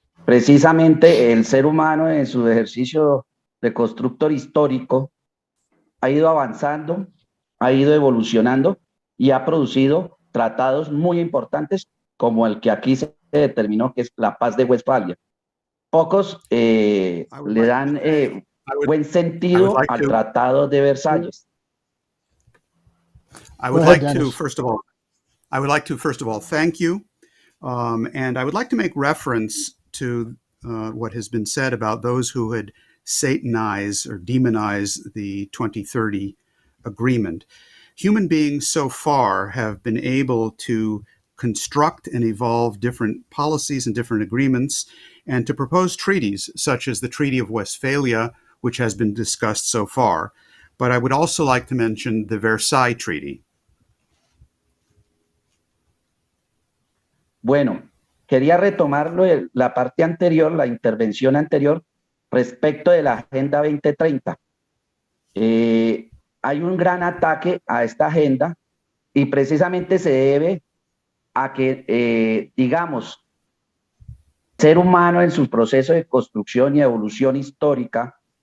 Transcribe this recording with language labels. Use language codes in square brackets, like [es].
[es] Precisamente el ser humano en su ejercicio de constructor histórico ha ido avanzando, ha ido evolucionando, y ha producido tratados muy importantes como el que aquí se determinó, que es la Paz de Westfalia. Pocos le dan buen sentido al Tratado de Versalles. [en] I would like to, first of all, thank you. And I would like to make reference to what has been said about those who had satanized or demonized the 2030 agreement. Human beings so far have been able to construct and evolve different policies and different agreements, and to propose treaties such as the Treaty of Westphalia, which has been discussed so far. But I would also like to mention the Versailles Treaty. [es] Bueno, quería retomar la parte anterior, la intervención anterior, respecto de la Agenda 2030. Hay un gran ataque a esta agenda y precisamente se debe a que, digamos, el ser humano en su proceso de construcción y evolución histórica,